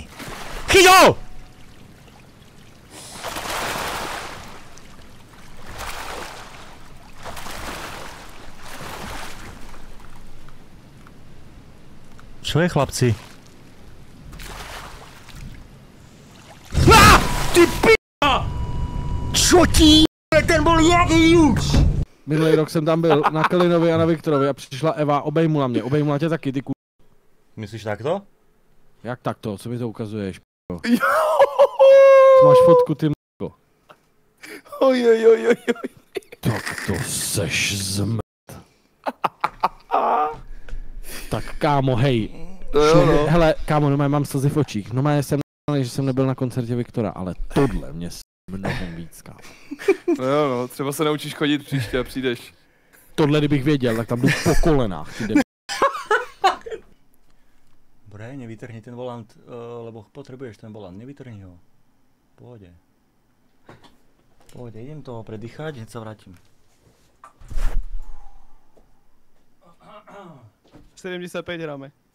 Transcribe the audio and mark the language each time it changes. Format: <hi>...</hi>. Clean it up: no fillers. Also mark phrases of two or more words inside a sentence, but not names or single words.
<sk>Chyťo! Čo je, chlapci? Ty p***a! Čo ti je? Ten bol jediný!</sk> <cs>Minulý rok jsem tam byl na Kalinovi a na Viktorovi a přišla Eva, obejmula mě, obejmula tě taky, ty ku...</cs> <sk>Myslíš takto?</sk> <cs>Jak takto? Co mi to ukazuješ, p***o? Máš fotku, ty m***o. Ojojojojoj. Tak to seš zmrt. Tak kámo, hej. Hele, kámo, mám slzy v očích. Jsem že jsem nebyl na koncertě Viktora, ale tohle mě mnohem víc, kámo. No, třeba se naučíš chodit příště a přijdeš. Tohle kdybych věděl, tak tam jdu po kolenách.</cs> <sk>Dobre, nevytrhni ten volant, lebo potrebuješ ten volant, nevytrhni ho. Pohode. Idem toho predýchať, hneď sa vrátim. 75 hráme.</sk>